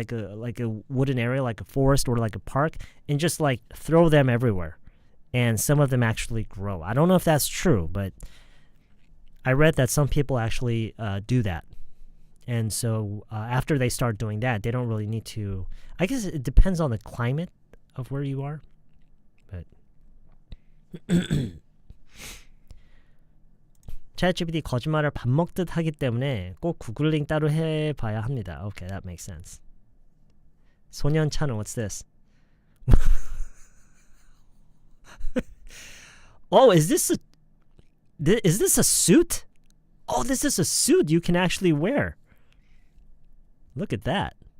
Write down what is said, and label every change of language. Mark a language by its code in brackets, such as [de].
[en] Like a wooden area, like a forest or like a park, and just like throw them everywhere. And some of them actually grow. I don't know if that's true, but I read that some people actually do that. And so after they start doing that, they don't really need to. I guess it depends on the climate of where you are. [ko] But ChatGPT 거짓말을 밥 먹듯 하기 때문에 꼭 구글링 따로 해봐야 합니다. [en] Okay, that makes sense. 소년 channel, what's this? Oh, is this a suit? Oh, this is a suit you can actually wear. Look at that.